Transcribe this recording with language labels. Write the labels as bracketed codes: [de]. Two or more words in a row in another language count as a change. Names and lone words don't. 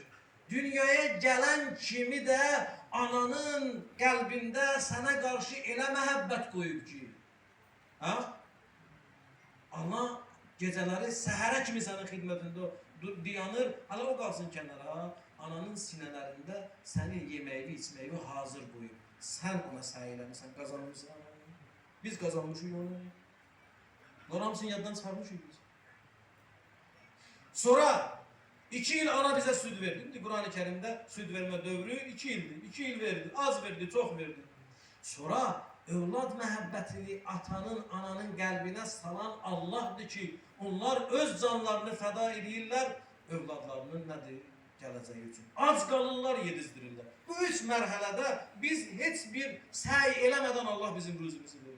[az] Dünyaya gələn kimi də ananın qəlbində sənə qarşı elə məhəbbət qoyub ki, ana gecələri səhərə kimi sənin xidmətində dayanır, hələ o qalsın kənara, ananın sinələrində sənin yeməyini, içməyini hazır qoyub. Sən ona səy eləmirsən, qazanmışsan. Biz qazanmışıq onu. Bunlar hamısını yaddan çıxarmışıq biz. [tr] Sonra 2 yıl ana bize süt verdi. Kur'an-ı Kerim'de süt verme dövrü 2 yıldı. 2 yıl verdi. Az verdi, çok verdi. [az] Sonra evlad məhəbbətini atanın, ananın qəlbinə salan Allah'dır ki, onlar öz canlarını fəda edirlər, övladlarının nədir? Gələcəyi üçün. Ac qalırlar, yedizdirirlər. Bu 3 mərhələdə biz heç bir səy eləmədən Allah bizim ruzumuzu verir.